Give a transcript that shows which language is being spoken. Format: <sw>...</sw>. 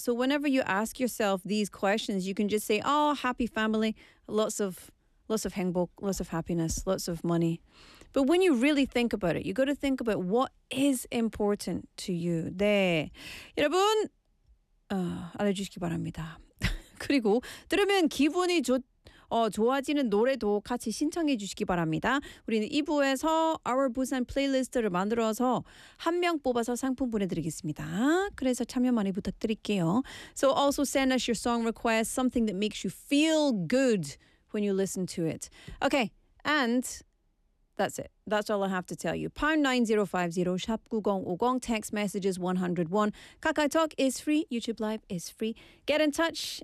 <en>So whenever you ask yourself these questions, you can just say, oh, happy family, lots of</en> <ko>행복,</ko> <en>lots of happiness, lots of money. But when you really think about it, you got to think about what is important to you.</en> <ko>네, 여러분 알려주시기 바랍니다. 그리고 들으면 기분이 좋아지는 노래도 같이 신청해 주시기 바랍니다. 우리는 2부에서 Our Busan 플레이리스트를 만들어서 한 명 뽑아서 상품 보내드리겠습니다. 그래서 참여 많이 부탁드릴게요.</ko> <en>So also send us your song request, something that makes you feel good when you listen to it. Okay, and that's it. That's all I have to tell you. #9050, #9050, text messages 101. KakaoTalk is free. YouTube Live is free. Get in touch.</en>